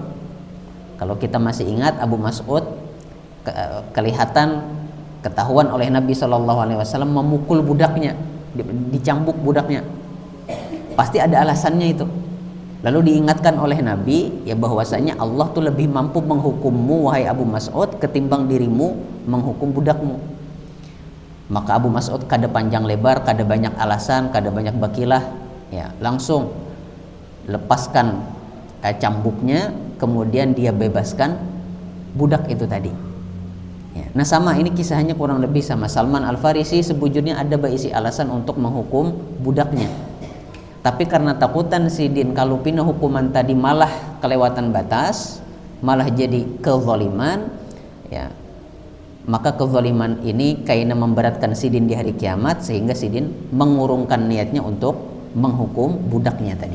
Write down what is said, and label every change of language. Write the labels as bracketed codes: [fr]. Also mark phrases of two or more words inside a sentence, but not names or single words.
[id] Kalau kita masih ingat, Abu Mas'ud kelihatan ketahuan oleh Nabi SAW memukul budaknya, dicambuk budaknya. Pasti ada alasannya itu. Lalu diingatkan oleh Nabi, ya, bahwasanya [ar] Allah [id] tuh lebih mampu menghukummu wahai Abu Mas'ud ketimbang dirimu menghukum budakmu. [bjn] Maka Abu Mas'ud kada panjang lebar, kada banyak alasan, kada banyak bakilah, ya, [id] langsung lepaskan cambuknya, kemudian dia bebaskan budak itu tadi, ya. Nah, sama ini kisahnya kurang lebih sama. Salman Al-Farisi [bjn] sebujurnya ada baisi [id] alasan untuk menghukum budaknya, tapi karena takutan Sidin kalau pina hukuman tadi malah kelewatan batas, malah jadi kezaliman, ya, maka kezaliman ini kaina memberatkan sidin di hari kiamat sehingga sidin mengurungkan niatnya untuk menghukum budaknya tadi.